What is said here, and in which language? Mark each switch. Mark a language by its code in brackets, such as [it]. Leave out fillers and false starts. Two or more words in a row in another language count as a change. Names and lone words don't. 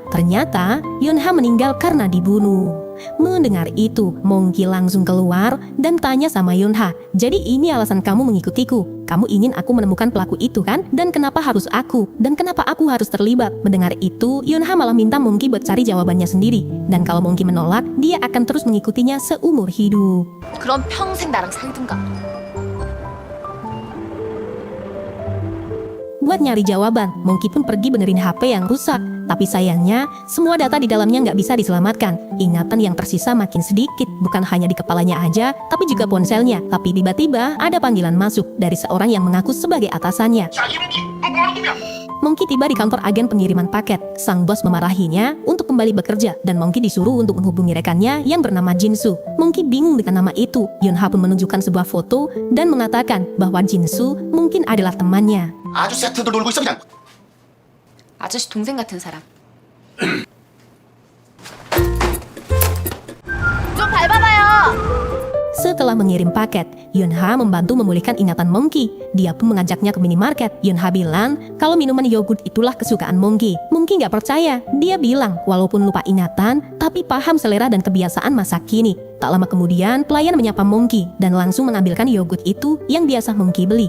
[id] Ternyata, Yonha meninggal karena dibunuh. Mendengar itu, Monkey langsung keluar dan tanya sama Yonha, jadi ini alasan kamu mengikutiku? Kamu ingin aku menemukan pelaku itu kan? Dan kenapa harus aku? Dan kenapa aku harus terlibat? Mendengar itu, Yonha malah minta Monkey buat cari jawabannya sendiri. Dan kalau Monkey menolak, dia akan terus mengikutinya seumur hidup. [ko] 그럼 평생 나랑 살든가. [id] Buat nyari jawaban, Monkey pun pergi benerin HP yang rusak. Tapi sayangnya, semua data di dalamnya nggak bisa diselamatkan. Ingatan yang tersisa makin sedikit, bukan hanya di kepalanya aja, tapi juga ponselnya. Tapi tiba-tiba ada panggilan masuk dari seorang yang mengaku sebagai atasannya. Monkey tiba di kantor agen pengiriman paket. Sang bos memarahinya untuk kembali bekerja, dan Monkey disuruh untuk menghubungi rekannya yang bernama Jinsu. Monkey bingung dengan nama itu. Yonha pun menunjukkan sebuah foto dan mengatakan bahwa Jinsu mungkin adalah temannya. [ko] 아주 세트들 놀고 있어 그냥. 아저씨 동생 같은 사람. 좀 밟아봐요. [id] Setelah mengirim paket, Yonha membantu memulihkan ingatan Monkey. Dia pun mengajaknya ke minimarket. Yonha bilang kalau minuman yogurt itulah kesukaan Monkey. Monkey nggak percaya. Dia bilang walaupun lupa ingatan, tapi paham selera dan kebiasaan masa kini. Tak lama kemudian, pelayan menyapa Monkey dan langsung mengambilkan yogurt itu yang biasa Monkey beli.